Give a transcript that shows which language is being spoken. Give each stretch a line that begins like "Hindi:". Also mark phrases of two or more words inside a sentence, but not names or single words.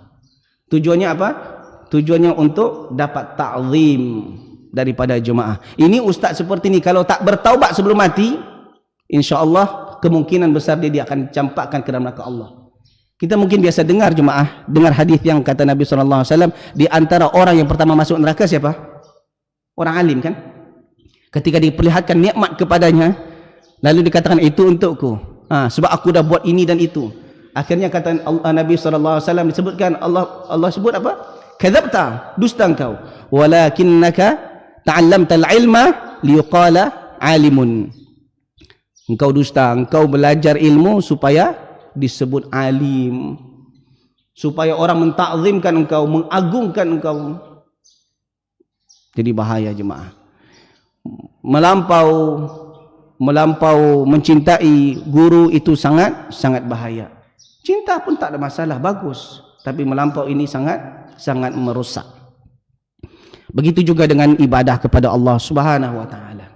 Malay: Tujuannya apa? Tujuannya untuk dapat ta'zim daripada jemaah. Ini ustaz seperti ini, kalau tak bertaubat sebelum mati,
Arabic: إن شاء الله
Malay: kemungkinan besar dia akan campakkan ke dalam neraka Allah. Kita mungkin biasa dengar jemaah, dengar hadis yang kata Nabi SAW, di antara orang yang pertama masuk neraka siapa? Orang alim kan? Ketika diperlihatkan nikmat kepadanya, lalu dikatakan itu untukku, sebab aku dah buat ini dan itu. Akhirnya kata Nabi SAW disebutkan, Allah sebut apa? Kadzabta, dusta engkau.
Arabic: ولكنك تعلمت العلم ليقال عالم.
Malay: Engkau dusta, engkau belajar ilmu supaya disebut alim, supaya orang mentakzimkan engkau, mengagungkan engkau. Jadi bahaya jemaah. Melampau mencintai guru itu sangat bahaya. Cinta pun tak ada masalah, bagus. Tapi melampau ini sangat merosak. Begitu juga dengan ibadah kepada Allah
Arabic: سبحانه وتعالى.